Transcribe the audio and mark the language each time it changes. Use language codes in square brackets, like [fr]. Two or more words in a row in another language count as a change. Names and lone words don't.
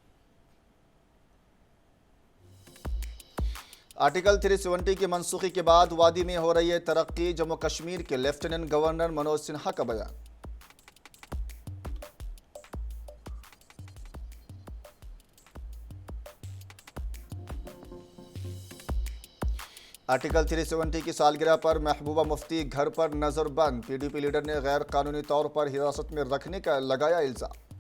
[ur] آرٹیکل 370 کی منسوخی کے بعد وادی میں ہو رہی ہے ترقی، جموں کشمیر کے لیفٹیننٹ گورنر منوج سنہا کا بیان۔ آرٹیکل 370 کی سالگرہ پر محبوبہ مفتی گھر پر نظر بند، PDP لیڈر نے غیر قانونی طور پر حراست میں رکھنے کا لگایا الزام۔